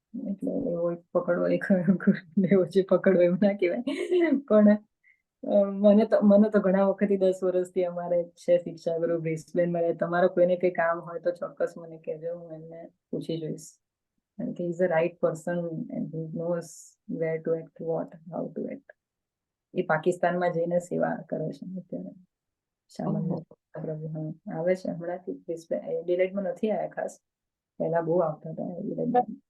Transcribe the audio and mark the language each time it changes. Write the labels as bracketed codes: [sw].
[gu] એટલે એવો પકડવો એવો જે પકડવો એવું ના કહેવાય, પણ મને તો ઘણા વખતથી 10 વર્ષથી અમારે છે શિક્ષા ગુરુ બ્રિસ્બેનમાં. તમારો કોઈને કંઈ કામ હોય તો ચોક્કસ મને કહેજો, હું એમને પૂછી જોઈશ. [en] And he is the right person and he knows where to act, how to act. [gu] એ પાકિસ્તાનમાં જઈને સેવા કરે છે અત્યારે. સામાન્ય પ્રભુ આવે છે હમણાંથી, એડિલેડમાં નથી આવ્યા ખાસ, પહેલા બહુ આવતા હતા એડિલેડમાં.